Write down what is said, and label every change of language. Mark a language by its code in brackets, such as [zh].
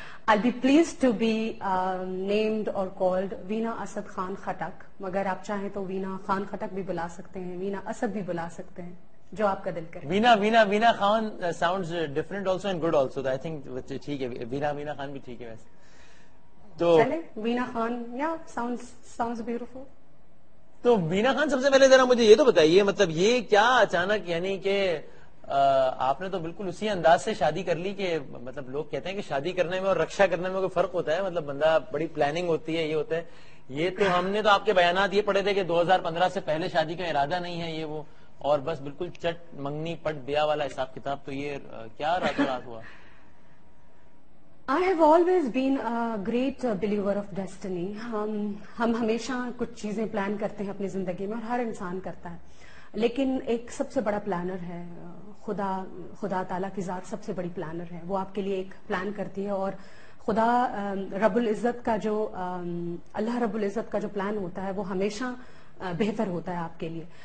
[en] I'll be pleased to be named or called [ur] وینا اسد خان خٹک, مگر آپ چاہیں تو وینا خان خٹک بھی بلا سکتے ہیں, وینا اسد بھی بلا سکتے ہیں, جو آپ کا دل کرے. [en] Veena Khan sounds different also and good also. I think [ur] ٹھیک ہے, وینا خان بھی ٹھیک ہے ویسے تو. چلے [en] Veena Khan, sounds beautiful. [ur] تو وینا خان سب سے پہلے ذرا مجھے یہ تو بتائیے, مطلب یہ کیا اچانک, یعنی کہ آپ نے تو بالکل اسی انداز سے شادی کر لی کہ مطلب لوگ کہتے ہیں کہ شادی کرنے میں اور رکشا کرنے میں کوئی فرق ہوتا ہے, مطلب بندہ بڑی پلاننگ ہوتی ہے, یہ ہوتا ہے. یہ تو ہم نے تو آپ کے بیانات یہ پڑھے تھے کہ 2015 سے پہلے شادی کا ارادہ نہیں ہے, یہ وہ, اور بس بالکل چٹ منگنی پٹ بیاہ والا حساب کتاب. تو یہ کیا راتوں رات ہوا؟ [en] I have always been a great believer of destiny. [ur] ہم ہمیشہ کچھ چیزیں پلان کرتے ہیں اپنی زندگی میں اور ہر انسان کرتا ہے, لیکن ایک سب سے بڑا پلانر ہے خدا تعالیٰ کی ذات سب سے بڑی پلانر ہے. وہ آپ کے لیے ایک پلان کرتی ہے اور خدا رب العزت کا جو اللہ رب العزت کا جو پلان ہوتا ہے وہ ہمیشہ بہتر ہوتا ہے آپ کے لیے.